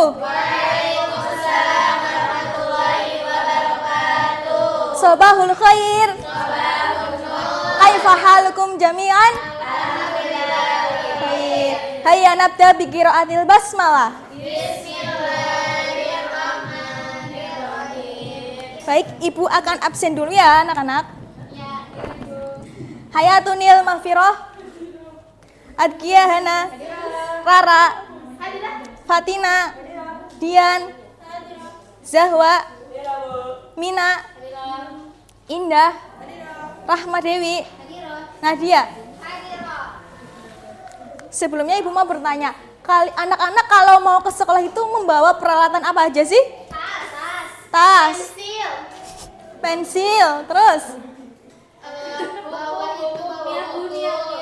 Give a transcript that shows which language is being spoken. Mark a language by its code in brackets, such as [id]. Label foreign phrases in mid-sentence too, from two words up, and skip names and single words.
[ar] وعليكم السلام ورحمة الله وبركاته. صباح الخير. كيف حالكم جميعا? Alhamdulillah. هيا نبدأ بقراءة البسملة. Bismillahirrahmanirrahim. [id] Baik, Ibu akan absen dulu ya, anak-anak. Hayatunil Mahfiroh, Adkia Hana, Rara, Fatina, Dian, Zahwa, Mina, Indah, Rahma Dewi, Nadia. Sebelumnya Ibu mau bertanya, anak-anak kalau mau ke sekolah itu membawa peralatan apa aja sih? Tas, pensil, terus?